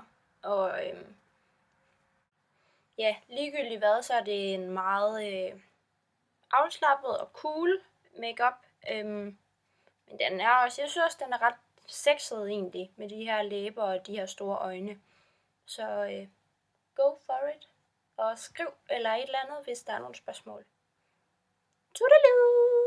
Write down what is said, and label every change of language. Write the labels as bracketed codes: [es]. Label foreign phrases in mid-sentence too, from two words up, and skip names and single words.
[da] Og ja, ligegyldigt hvad, så er det en meget afslappet og cool makeup. Men den er også, jeg synes også, den er ret sexet egentlig, med de her læber og de her store øjne. Så [en] go for it. [da] Og skriv eller et eller andet, hvis der er nogle spørgsmål. Toodaloo!